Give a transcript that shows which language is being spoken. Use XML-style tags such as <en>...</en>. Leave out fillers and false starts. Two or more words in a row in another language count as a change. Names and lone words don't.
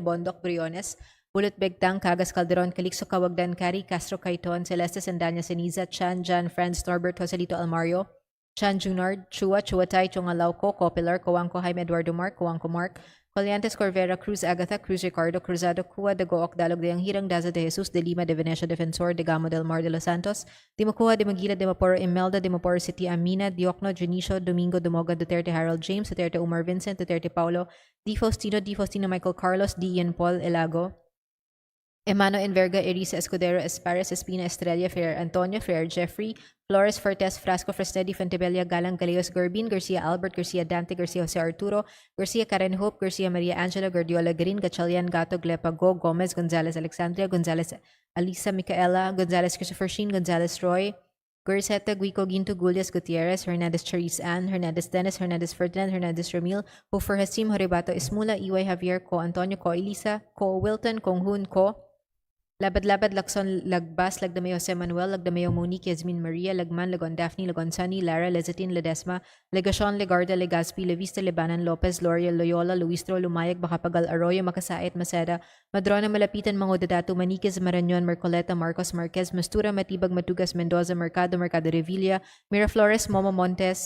<en>Bondoc, Briones, Bulot Begtang, Cagas Calderon, Calixto Cawagdan, Cari, Castro Caiton, Celeste Sandanya Ceniza, Chan, Jan, Franz, Norbert, Joselito Almario, Chan Junard, Chua, Chuatay, Chungalauco, Copilar, Coangco, Jaime Eduardo Mark, Coangco Mark, Coliantes Corvera, Cruz Agatha, Cruz Ricardo, Cruzado, Cua, de Gook, Dalog de Hirang, Daza de Jesus, de Lima, de Venecia Defensor, de Gamo del Mar de los Santos, de Macua, de Maguila, de Maporo Imelda, de Maporo City Amina, Diokno, Junicio, Domingo, Dumoga, Duterte Harold James, Duterte Umar Vincent, Duterte Paulo, Di Faustino Michael Carlos, D. Ian Paul Elago, Emano Enverga, Erisa Escudero, Espares, Espina, Estrella, Ferrer Antonio, Ferrer Jeffrey, Flores, Fortes, Frasco, Fresnedi, Fontebella, Galang, Galeos, Gorbin, Garcia Albert, Garcia Dante, Garcia Jose Arturo, Garcia Karen Hope, Garcia Maria Angela, Gordiola Green, Gatchalian, Gato, Glepago, Gomez, Gonzalez Alexandria, Gonzalez Alisa Micaela, Gonzalez Christopher Sheen, Gonzalez Roy, Guriseta, Guico, Ginto, Gulias, Gutierrez, Hernandez Charisse Ann, Hernandez Dennis, Hernandez Ferdinand, Hernandez Ramil, Hofer Hasim, Horibato Ismula, Iway Javier, Ko Antonio, Ko Elisa, Ko Wilton, Kong Hun, Ko Labad-labad, Lakson, Lagbas, Lagdamay Jose Manuel, Lagdamay Monique, Yasmin Maria, Lagman, Lagon Daphne, Lagon Sunny, Lara, Lezatin, Ledesma, Legacion, Legarda, Legazpi, Levista, Lebanon, Lopez, Loria, Loyola, Luistro, Lumayag, Bacapagal, Arroyo, Makasait, Maceda, Madrona, Malapitan, Mangodadato, Maniquez, Marañon, Mercoleta, Marcos Marquez, Mastura, Matibag, Matugas, Mendoza, Mercado, Mercado Revilla, Miraflores, Momo Montes,</en>